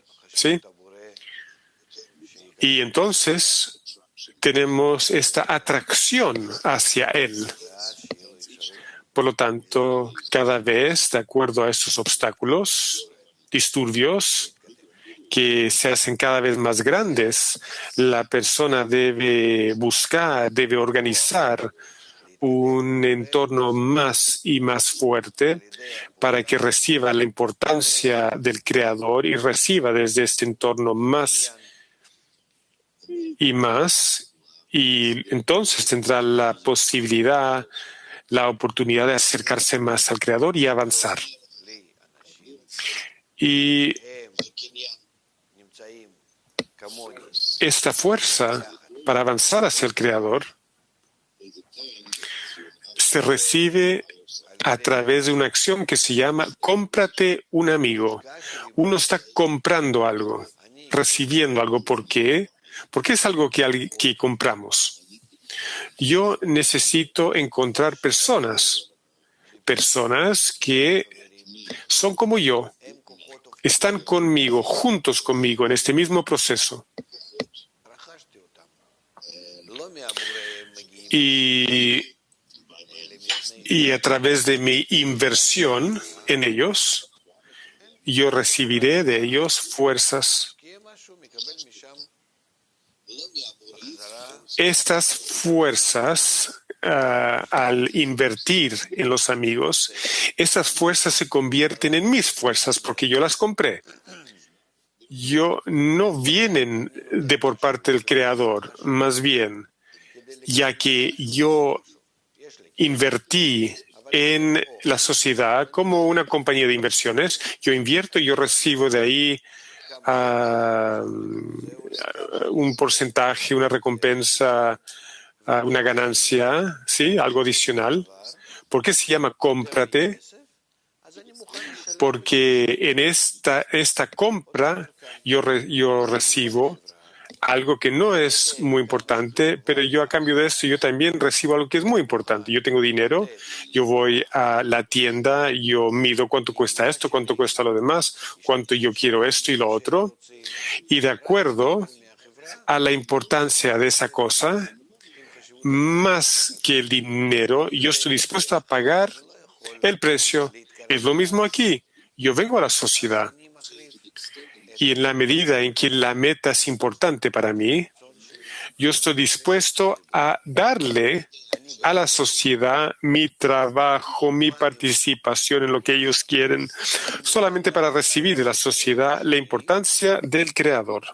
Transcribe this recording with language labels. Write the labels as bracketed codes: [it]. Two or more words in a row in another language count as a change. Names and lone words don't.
[es] ¿Sí? [he] הבורא [es] Y entonces tenemos esta atracción hacia Él. [he] ואז שיהיה לו אפשרות [es] Por lo tanto, cada vez, de acuerdo a estos obstáculos, disturbios, que se hacen cada vez más grandes, la persona debe buscar, debe organizar un entorno más y más fuerte para que reciba la importancia del Creador y reciba desde este entorno más y más, y entonces tendrá la posibilidad, la oportunidad de acercarse más al Creador y avanzar. [he] לי אנשים [es] Y [he] הם נמצאים כמוני [es] esta fuerza para avanzar hacia el Creador se recibe a través de una acción que se llama cómprate un amigo. Uno está comprando algo, recibiendo algo. ¿Por qué? Porque es algo que compramos. Yo necesito encontrar personas que son como yo, [he] הם כוחות [es] están conmigo, juntos conmigo en este mismo proceso. [he] רכשתי אותם לא מהבורא הם מגיעים [es] Y a través de mi inversión en ellos, yo recibiré de ellos fuerzas. [he] משקיע משהו מקבל משם בחזרה [es] Estas fuerzas, al invertir en los amigos, estas fuerzas se convierten en mis fuerzas porque yo las compré. No vienen de por parte del Creador, más bien, ya que yo invertí en la sociedad como una compañía de inversiones, yo invierto y yo recibo de ahí un porcentaje, una recompensa, una ganancia, ¿sí? Algo adicional. ¿Por qué se llama cómprate? [he] אז אני מוכן לשלם [es] Porque en esta compra yo recibo algo que no es muy importante, pero yo a cambio de esto yo también recibo algo que es muy importante. Yo tengo dinero, yo voy a la tienda, yo mido cuánto cuesta esto, cuánto cuesta lo demás, cuánto yo quiero esto y lo otro, y de acuerdo a la importancia de esa cosa, más que el dinero, yo estoy dispuesto a pagar el precio. Es lo mismo aquí. Yo vengo a la sociedad. [he] אני מחליף [es] Y en la medida en que la meta es importante para mí, yo estoy dispuesto a darle a la sociedad mi trabajo, mi participación en lo que ellos quieren, solamente para recibir de la sociedad la importancia del Creador.